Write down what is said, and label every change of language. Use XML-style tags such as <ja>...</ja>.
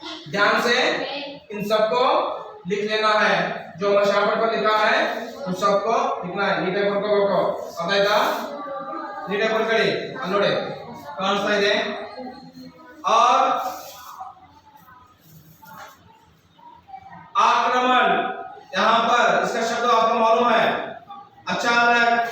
<hi>ध्यान से इन सबको लिख लेना है, जो मशापट पर लिखा है उन सबको लिखना है।</hi> <kn>नीटे ಬರ್ಕೋಬೇಕು ಅದಾಯ್ತಾ? नीटे ಬರ್ಕೊಳ್ಳಿ ಅಲ್ಲಿ ನೋಡಿ ಕಾಣಿಸ್ತಾ ಇದೆ।</kn> <hi>और आक्रमण यहाँ पर इसका शब्द आपको मालूम है अचानक।</hi>